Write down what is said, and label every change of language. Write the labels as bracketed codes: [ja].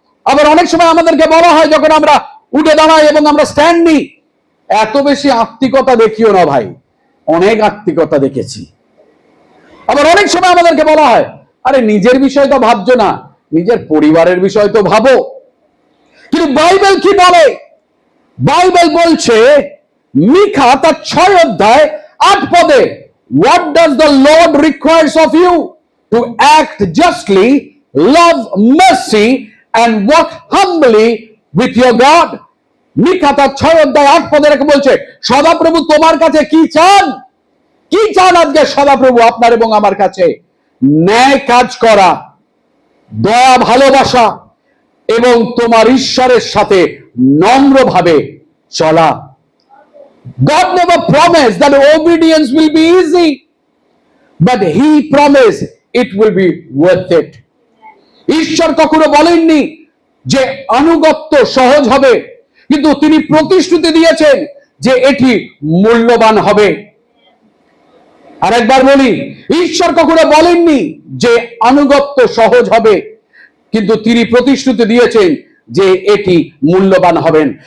[bn] আবার অনেক সময় আমাদেরকে বলা হয় যখন আমরা উঠে দাঁড়াই এবং আমরা স্ট্যান্ড নিই, এত বেশি আত্মিকতা দেখিও না ভাই। অনেক আত্মিকতা দেখেছি। আবার অনেক সময় আমাদেরকে বলা হয়, আরে নিজের বিষয় তো ভাবছো না, নিজের পরিবারের বিষয় তো ভাবো। কিন্তু বাইবেল কি বলে? বাইবেল বলছে মিকা তার 6 অধ্যায় 8 পদে, [en] what does the Lord requires of you? To act justly, love mercy and walk humbly with your God. [bn] মিকা তার 6 অধ্যায় 8 পদে রেখে বলছে, সদাপ্রভু তোমার কাছে কি চান? কি চান আজকে সদাপ্রভু আপনার এবং আমার কাছে? ন্যায় কাজ করা, দয়া ভালোবাসা এবং তোমার ঈশ্বরের সাথে নম্রভাবে চলা। [en] God never promised that obedience will be easy, but he promised it will be worth it. [bn] ঈশ্বর কখনো বলেননি যে আনুগত্য সহজ হবে, কিন্তু তিনি প্রতিশ্রুতি দিয়েছেন যে এটি মূল্যবান হবে। আরেকবার বলি, ঈশ্বর কখনো বলেননি যে আনুগত্য সহজ হবে, কিন্তু তিনি প্রতিশ্রুতি দিয়েছেন যে এটি মূল্যবান হবেন।